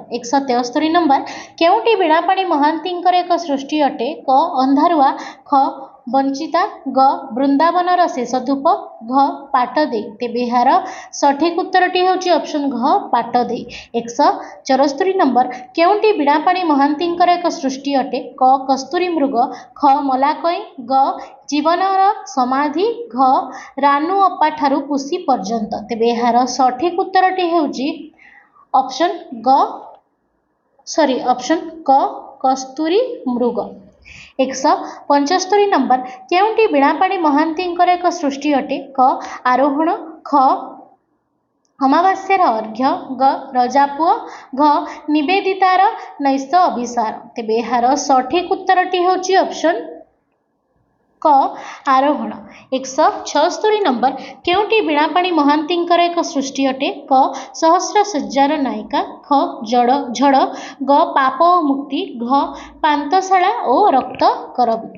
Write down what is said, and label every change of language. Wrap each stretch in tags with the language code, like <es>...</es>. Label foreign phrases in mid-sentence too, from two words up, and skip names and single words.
<or>173 ନମ୍ବର କେଉଁଟି ବୀଣାପାଣି ମହାନ୍ତିଙ୍କର ଏକ ସୃଷ୍ଟି ଅଟେ? କ ଅନ୍ଧାରୁଆ, ଖ ବଞ୍ଚିତା, ଗ ବୃନ୍ଦାବନର ଶେଷ ଧୂପ, ଘ ପାଟ ଦେ। ତେବେ ଏହାର ସଠିକ ଉତ୍ତରଟି ହେଉଛି ଅପ୍ସନ ଘ ପାଟ ଦେ। 174 ନମ୍ବର କେଉଁଟି ବୀଣାପାଣି ମହାନ୍ତିଙ୍କର ଏକ ସୃଷ୍ଟି ଅଟେ? କ କସ୍ତୁରୀ ମୃଗ, ଖ ମଲାକଇ, ଗ ଜୀବନର ସମାଧି, ଘ ରାନୁ ଅପା ଠାରୁ ପୁସି ପର୍ଯ୍ୟନ୍ତ। ତେବେ ଏହାର ସଠିକ ଉତ୍ତରଟି ହେଉଛି ଅପ୍ସନ କ କସ୍ତୁରୀ ମୃଗ। 175 ନମ୍ବର କେଉଁଟି ବୀଣାପାଣି ମହାନ୍ତିଙ୍କର ଏକ ସୃଷ୍ଟି ଅଟେ? କ ଆରୋହଣ, ଖ ଅମାବାସ୍ୟାର ଅର୍ଘ୍ୟ, ଗ ରଜାପୁଅ, ଘ ନିବେଦିତାର ନୈଶ ଅଭିସାର। ତେବେ ଏହାର ସଠିକ ଉତ୍ତରଟି ହେଉଛି ଅପ୍ସନ କ ଆରୋହଣ। 176 ନମ୍ବର କେଉଁଟି ବୀଣାପାଣି ମହାନ୍ତିଙ୍କର ଏକ ସୃଷ୍ଟି ଅଟେ? କ ସହସ୍ର ସଜ୍ଜାର ନାୟିକା, ଖ ଝଡ଼, ଗ ପାପ ଓ ମୁକ୍ତି, ଘ ପାନ୍ଥଶାଳା ଓ ରକ୍ତ କରବୀ।</or>